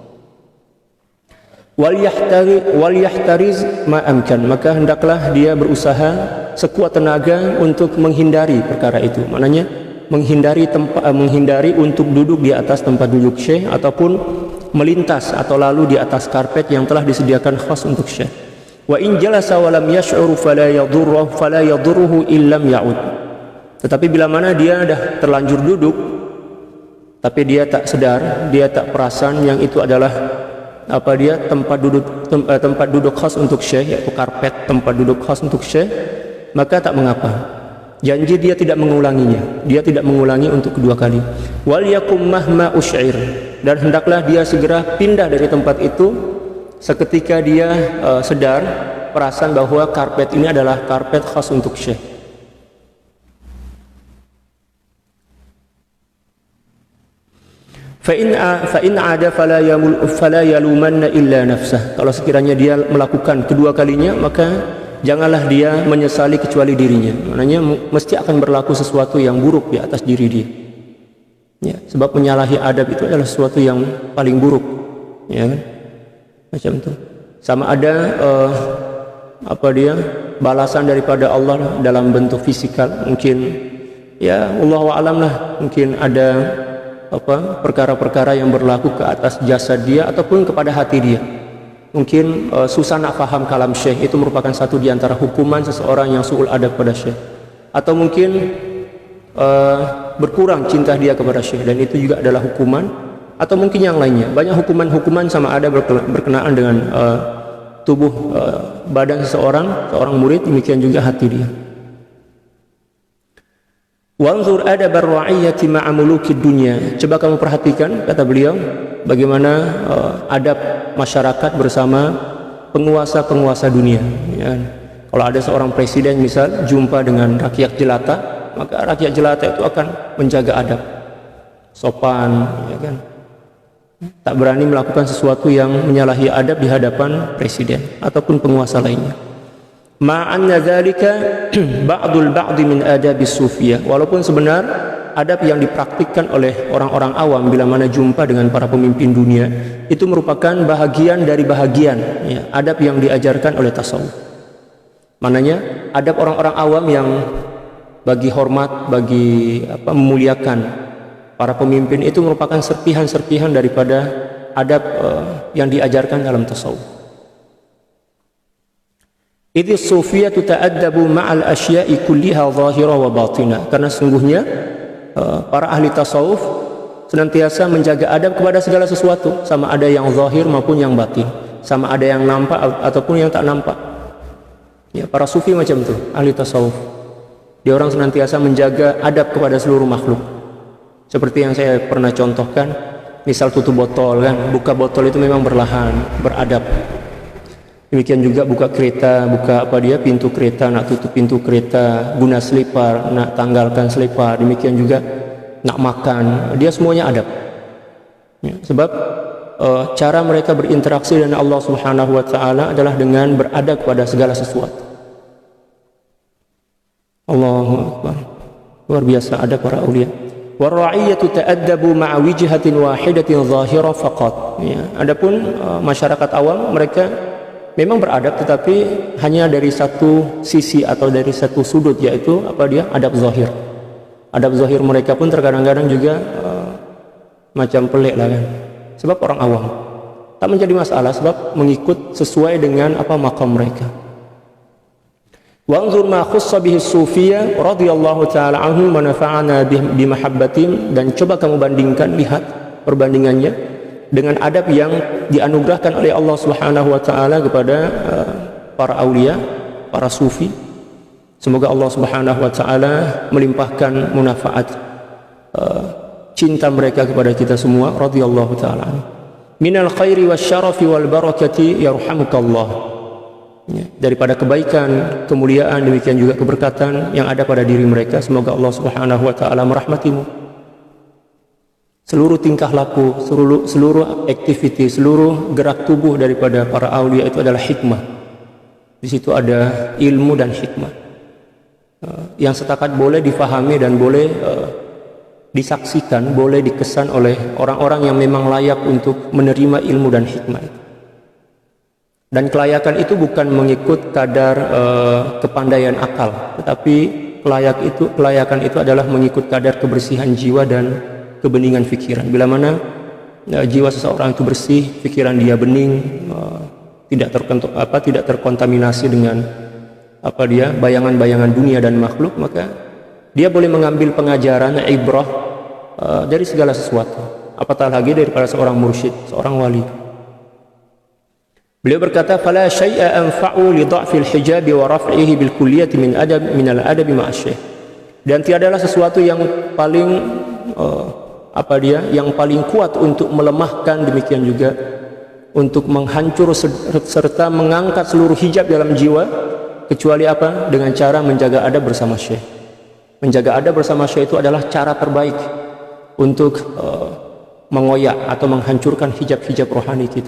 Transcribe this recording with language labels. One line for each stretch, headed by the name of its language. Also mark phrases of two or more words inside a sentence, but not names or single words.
Arabic: وليحترز ما أمكن,
Malay: maka hendaklah dia berusaha sekuat tenaga untuk menghindari perkara itu, maknanya menghindari untuk duduk di atas tempat duduk syekh, ataupun melintas atau lalu di atas karpet yang telah disediakan khas untuk syekh.
Arabic: وإن جلس ولم يشعر فلا يضره إن لم يعد.
Malay: Tetapi bila mana dia dah terlanjur duduk tapi dia tak sedar, dia tak perasan yang itu adalah apa dia tempat duduk khas untuk syekh, yaitu karpet tempat duduk khas untuk syekh, maka tak mengapa. Janji dia tidak mengulanginya, dia tidak mengulangi untuk kedua kali.
Arabic: وليقم مهما أشعر,
Malay: dan hendaklah dia segera pindah dari tempat itu seketika dia sedar perasan bahwa karpet ini adalah karpet khas untuk syekh.
Arabic: فإن عاد فلا يلومن إلا نفسه.
Malay: Kalau sekiranya dia melakukan kedua kalinya, maka janganlah dia menyesali kecuali dirinya. Maknanya mesti akan berlaku sesuatu yang buruk di atas diri dia. Ya, sebab menyalahi adab itu adalah sesuatu yang paling buruk. Ya kan? Macam itu. Sama ada apa dia balasan daripada Allah dalam bentuk fisikal, mungkin ya
Arabic: الله أعلم
Malay: lah, mungkin ada perkara-perkara yang berlaku ke atas jasad dia ataupun kepada hati dia. Mungkin susah nak faham kalam syekh, itu merupakan satu di antara hukuman seseorang yang
Arabic: سوء الأدب
Malay: kepada syekh. Atau mungkin berkurang cinta dia kepada syekh, dan itu juga adalah hukuman. Atau mungkin yang lainnya, banyak hukuman-hukuman sama ada berkenaan dengan tubuh badan seorang murid, demikian juga hati dia.
Arabic: وانظر أدب الرعية مع ملوك الدنيا.
Malay: Coba kamu perhatikan, kata beliau, bagaimana adab masyarakat bersama penguasa-penguasa dunia. Ya. Kalau ada seorang presiden misal jumpa dengan rakyat jelata, maka rakyat jelata itu akan menjaga adab, sopan, ya kan? Tak berani melakukan sesuatu yang menyalahi adab di hadapan presiden ataupun penguasa lainnya.
Arabic: مع أن ذلك بعض من أدب الصوفية,
Malay: walaupun sebenar adab yang dipraktikkan oleh orang-orang awam bila mana jumpa dengan para pemimpin dunia itu merupakan bahagian dari bahagian ya, adab yang diajarkan oleh tasawuf. Maknanya adab orang-orang awam yang bagi hormat, bagi memuliakan para pemimpin itu merupakan serpihan-serpihan daripada adab yang diajarkan dalam tasawuf.
Arabic: إذ الصوفية تتأدب مع الأشياء كلها ظاهرا وباطنا,
Malay: karena sungguhnya para ahli tasawuf senantiasa menjaga adab kepada segala sesuatu, sama ada yang zahir maupun yang batin, sama ada yang nampak ataupun yang tak nampak. Ya, para sufi macam itu, ahli tasawuf. Dia orang senantiasa menjaga adab kepada seluruh makhluk. Seperti yang saya pernah contohkan, misal tutup botol kan, buka botol itu memang berlahan, beradab. Demikian juga buka kereta, buka pintu kereta, nak tutup pintu kereta, guna selipar, nak tanggalkan selipar. Demikian juga nak makan, dia semuanya adab. Ya, sebab cara mereka berinteraksi dengan Allah
Arabic: سبحانه وتعالى
Malay: adalah dengan beradab pada segala sesuatu.
Arabic: الله أكبر.
Malay: Luar biasa adab para aulia.
Arabic: والرعية تتأدب مع وجهة واحدة ظاهرة فقط.
Malay: Ya, adapun masyarakat awam, mereka memang beradab tetapi hanya dari satu sisi atau dari satu sudut, yaitu adab zahir. Adab zahir mereka pun terkadang-kadang juga macam pelik lah kan. Sebab orang awam. Tak menjadi masalah sebab mengikut sesuai dengan apa maqam mereka.
Arabic: وانظر ما خص به الصوفية رضي الله تعالى عنهم ونفعنا بمحبتهم,
Malay: dan coba kamu bandingkan, lihat perbandingannya dengan adab yang dianugerahkan oleh Allah
Arabic: سبحانه وتعالى
Malay: kepada para aulia, para sufi. Semoga Allah
Arabic: سبحانه وتعالى
Malay: melimpahkan munafaat cinta mereka kepada kita semua
Arabic: رضي الله تعالى. من الخير والشرف والبركة يرحمك الله.
Malay: Daripada kebaikan, kemuliaan, demikian juga keberkatan yang ada pada diri mereka, semoga Allah
Arabic: سبحانه وتعالى
Malay: merahmatimu. Seluruh tingkah laku, seluruh aktiviti, seluruh gerak tubuh daripada para aulia itu adalah hikmah. Di situ ada ilmu dan hikmah yang setakat boleh difahami dan boleh disaksikan, boleh dikesan oleh orang-orang yang memang layak untuk menerima ilmu dan hikmah itu. Dan kelayakan itu bukan mengikut kadar kepandaian akal, tetapi kelayakan itu adalah mengikut kadar kebersihan jiwa dan kebeningan fikiran. Bila mana jiwa seseorang itu bersih, pikiran dia bening, tidak terkontaminasi dengan bayangan-bayangan dunia dan makhluk, maka dia boleh mengambil pengajaran, ibrah dari segala sesuatu. Apatah lagi daripada seorang mursyid, seorang wali. Beliau berkata,
Arabic: "فلا شيء أنفع لضعف الحجاب ورفعه بالكلية من الأدب مع الشيخ."
Malay: Dan tiadalah sesuatu yang paling yang paling kuat untuk melemahkan, demikian juga untuk menghancur serta mengangkat seluruh hijab dalam jiwa, kecuali apa? Dengan cara menjaga adab bersama syekh. Menjaga adab bersama syekh itu adalah cara terbaik untuk mengoyak atau menghancurkan hijab-hijab rohani kita.